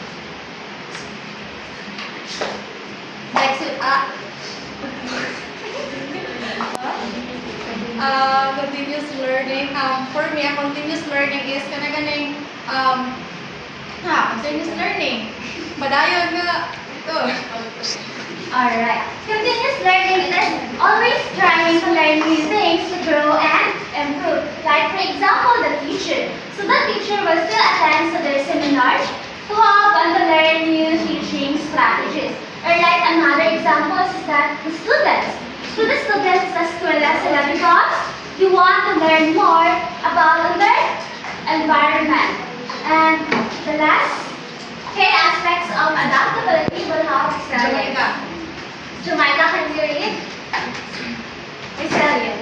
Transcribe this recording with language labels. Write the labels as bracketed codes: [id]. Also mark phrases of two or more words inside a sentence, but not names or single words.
[en] Continuous learning. For me, a continuous learning is kanaganing continuous learning. [ceb] Padayon nga ito. [en] Alright. Continuous learning is always trying to learn new things to grow and improve. Like for example, the teacher. So the teacher will still attend to their seminars to help and to learn new teaching strategies. Or like another example is that the students. So the students [ceb] sa eskwela sila [en] because you want to learn more about their environment. And the last key aspects of adaptability will have resilience. Jamaica, can you read? Resilience.